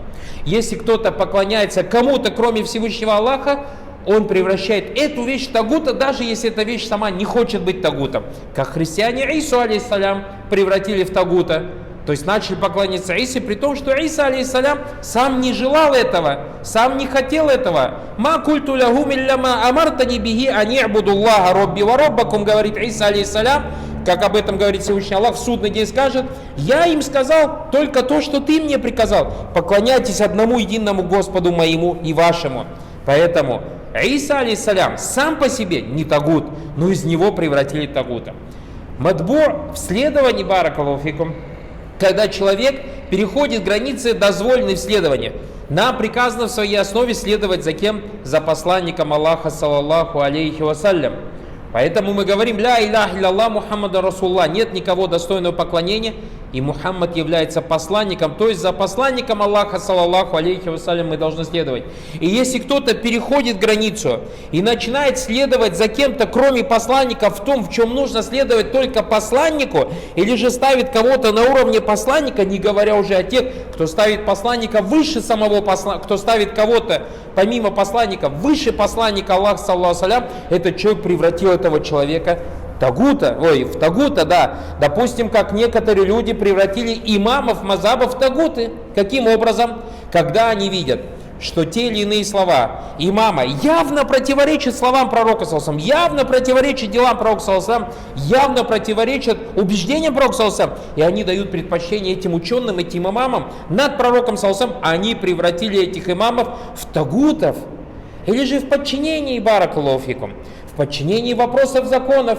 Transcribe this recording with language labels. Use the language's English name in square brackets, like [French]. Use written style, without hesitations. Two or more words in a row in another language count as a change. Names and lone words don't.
[Russian] Если кто-то поклоняется кому-то, кроме Всевышнего Аллаха, он превращает эту вещь в тагута, даже если эта вещь сама не хочет быть тагутом. Как христиане Ису алейхиссалям превратили в тагута. То есть начали поклоняться Исе, при том, что Иса алейхиссалям сам не желал этого, сам не хотел этого. [Arabic] «ما قلت لهم إلا ما أمرتني به أن اعبدوا الله ربي وربكم», [Russian] говорит Иса алейхиссалям, как об этом говорит Всевышний Аллах, в судный день скажет: «Я им сказал только то, что ты мне приказал. Поклоняйтесь одному единому Господу моему и вашему». Поэтому Иса алейхиссалям сам по себе не тагут, но из него превратили тагута. Мадбур, в следовании, [Arabic] بارك الله فيكم, [Russian] когда человек переходит границы дозволенной в следовании. Нам приказано в своей основе следовать за кем? За посланником Аллаха, [Arabic] صلى الله عليه وسلم. [Russian] Поэтому мы говорим: [Arabic] لا إله إلا الله محمد رسول الله, [Russian] нет никого достойного поклонения, и Мухаммад является посланником, то есть за посланником Аллаха, [Arabic] صلى الله عليه وسلم, [Russian] мы должны следовать. И если кто-то переходит границу и начинает следовать за кем-то, кроме посланника, в том, в чем нужно следовать только посланнику, или же ставит кого-то на уровне посланника, не говоря уже о тех, кто ставит посланника выше самого посланника, кто ставит кого-то помимо посланника выше посланника Аллаха, [Arabic] صلى الله عليه وسلم, [Russian] этот человек превратил этого человека в тагута, да. Допустим, как некоторые люди превратили имамов мазхаба в тагуты. Каким образом? Когда они видят, что те или иные слова имама явно противоречат словам пророка, явно противоречат делам пророка, явно противоречат убеждениям пророка, и они дают предпочтение этим ученым, этим имамам над пророком, они превратили этих имамов в тагутов, или же в подчинении, [Arabic] بارك الله فيكم, [Russian] в подчинении вопросов законов.